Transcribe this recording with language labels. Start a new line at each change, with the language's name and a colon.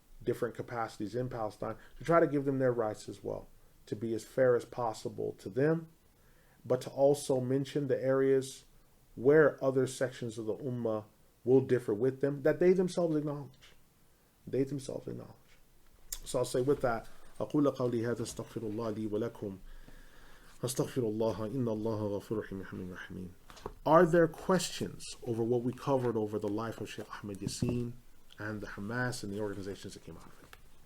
English: different capacities in Palestine, to try to give them their rights as well, to be as fair as possible to them, but to also mention the areas where other sections of the Ummah will differ with them, that they themselves acknowledge. They themselves acknowledge. So I'll say with that,
Arabic: أقول قولي هذا استغفر الله لي ولكم أستغفر الله إن الله غفور رحيم.
English: Are there questions over what we covered over the life of Shaykh Ahmad Yasin and the Hamas and the organizations that came out of it?